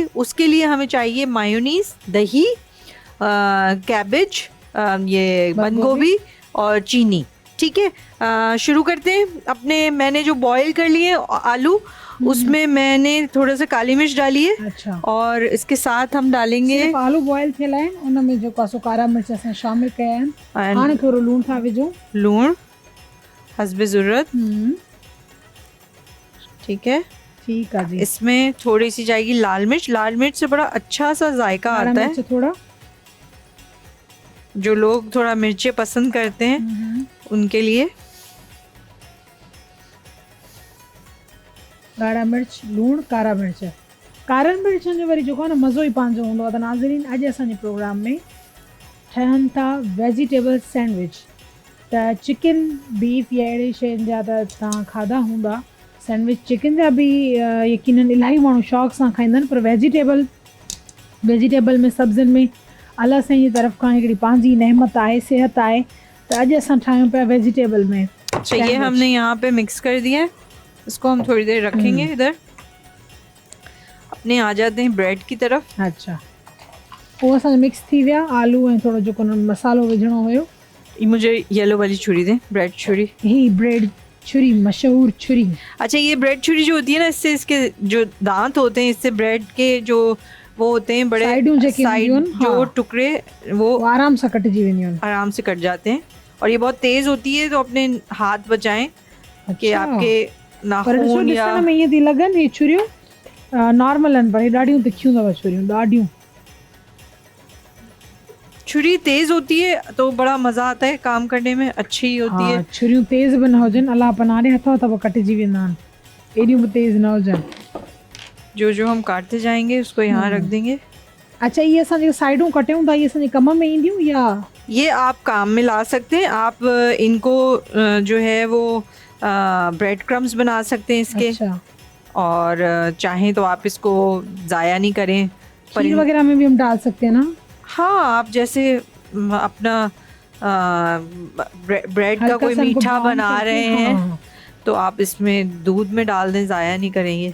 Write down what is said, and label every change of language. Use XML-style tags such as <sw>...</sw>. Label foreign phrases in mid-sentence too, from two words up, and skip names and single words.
<hi>उसके लिए हमें चाहिए मायोनीज, दही, कैबेज, ये बंद गोभी और चीनी। ठीक है, शुरू करते हैं अपने। मैंने जो बॉईल कर लिए आलू, उसमें मैंने थोड़ा सा काली मिर्च डाली है। अच्छा। और इसके साथ हम डालेंगे</hi> <sd>सिर्फ आलू बॉईल थियल आहिनि, उन में जो कासो कारा मिर्च असां शामिल कया आहिनि। हाणे थोरो लूण था विझूं, लूण हस्बे ज़रूरत।</sd> <hi>ठीक है, ठीक है जी। इसमें थोड़ी सी जाएगी लाल मिर्च। लाल मिर्च से बड़ा अच्छा सा जायका आता है। थोड़ा जो लोग थोड़ा मिर्चें पसंद करते हैं उनके लिए।</hi> <sd>ॻाढ़ा मिर्च, लूण, कारा मिर्च। कारनि मिर्चनि जो वरी जेको आहे न मज़ो ई पंहिंजो हूंदो आहे। त नाज़रीन, अॼु असांजे प्रोग्राम में ठहनि था</sd> <en>vegetable sandwich.</en> <sd>त चिकन, बीफ या अहिड़ी शयुनि जा त तव्हां खाधा हूंदा। सैंडविच चिकन जा बि यकीनन इलाही माण्हू शौक़ सां खाईंदा आहिनि, पर वेजिटेबल में सब्ज़ियुनि में अलाह साईं जी तरफ़ खां हिकिड़ी पंहिंजी नेमत आहे, सिहत आहे। त अॼु असां ठाहियूं पिया वेजिटेबल में।</sd> <hi>ये हमने यहाँ पे मिक्स कर दिया है, इसको हम थोड़ी देर रखेंगे इधर। अपने आ जाते हैं ब्रेड की तरफ।</hi> <sd>अच्छा, वो असांजो मिक्स थी विया आलू ऐं थोरो जेको मसालो विझणो हुयो।</sd> <hi>मुझे येलो वाली छुरी दें, ब्रेड छुरी।</hi> <sd>ही ब्रेड छुरी, मशहूर छुरी।</sd> <hi>अच्छा, ये ब्रेड छुरी जो होती है ना, इससे इसके जो दांत होते हैं, इससे ब्रेड के जो वो होते हैं बड़े साइड जो टुकड़े वो</hi> <sd>आराम से कटजी वेंदियूं आहिनि,</sd> <hi>आराम से कट जाते हैं। और ये बहुत तेज होती है, तो अपने हाथ बचाएं कि आपके नाखून या</hi> <sd>में ये थी लगन। ये छुरियूं नॉर्मल आहिनि, पर ॾाढियूं तिखियूं अथव छुरियूं, ॾाढियूं।</sd> <hi>छुरी तेज होती है तो बड़ा मजा आता है काम करने में, अच्छी होती है।</hi> <sd>छुरियूं तेज भी न हुजनि, अलाह पनारे हथों हथ कटजी वेंदा आहिनि, एॾियूं भी तेज न हुजनि।</sd> <hi>जो हम काटते जाएंगे उसको यहाँ रख देंगे।</hi> <sd>अच्छा, ये असां जो साइडूं कटियूं था, ये असांजे कम में ईंदियूं या</sd> <hi>ये आप काम में ला सकते हैं? आप इनको जो है वो</hi> <en>bread crumbs</en> <hi>बना सकते हैं इसके। अच्छा। और चाहें तो आप इसको ज़ाया नहीं करें, खीर वगैरह में भी हम डाल सकते हैं ना? हाँ, आप जैसे अपना ब्रेड का कोई मीठा बना रहे हैं तो आप इसमें दूध में डाल दें, ज़ाया नहीं करेंगे।</hi>